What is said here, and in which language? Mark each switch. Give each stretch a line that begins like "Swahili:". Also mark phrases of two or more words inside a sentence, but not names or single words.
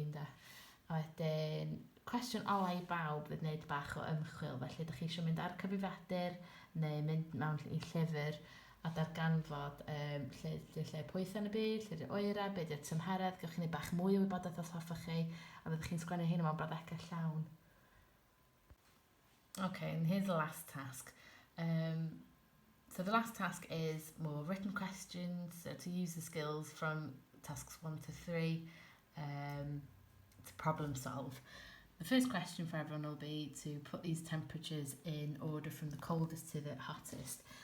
Welsh: A wedyn, cwestiwn ola i bawb fydd wneud bach o ymchwil, felly ydych chi eisiau mynd ar cyfrifiadur neu mynd mewn i llyfr a darganfod lle pwyth yn y byd, lle oera, be di'r tymheredd, gewch chi wneud bach mwy o wybodaeth os hoffech chi, a fyddwch chi'n sgwennu hyn mewn brawddegau llawn.
English: Okay, and here's the last task. So the last task is more written questions, so to use the skills from tasks 1 to 3 to problem solve. The first question for everyone will be to put these temperatures in order from the coldest to the hottest.